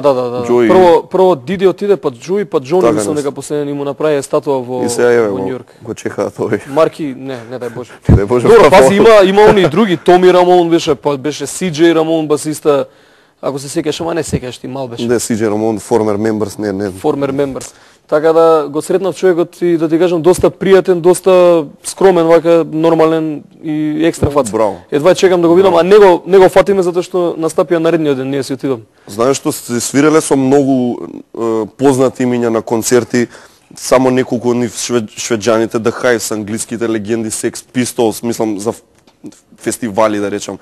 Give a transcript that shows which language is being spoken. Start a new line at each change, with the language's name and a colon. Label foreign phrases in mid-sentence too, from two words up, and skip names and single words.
Macedonian: Прво Диди отиде, па Джои, па Џони, мислам дека последен му направи статуа во Њујорк. Го чекаат овој. Марки, не дај Боже. Дај Боже. Добро, пази, има они други, Томи Рамон беше Сиџеј Рамон басиста. Ако се сеќаш, ама не сеќаш, ти мал беше. Не, Сиџеј Рамон,
English: former members, не. Former members.
Macedonian: Така да го сретнав човекот и да ти кажам доста пријатен, доста скромен, вака нормален и екстра фац. Браво. Едва чекам да го видам, а не го фатиме затоа што настапија наредниот ден, ние си отидам. Знаеш што се свиреле со многу познати имиња на концерти, само неколку од нив швеđаните, The Hives, англиските легенди, Sex Pistols, мислам за фестивали, да речам.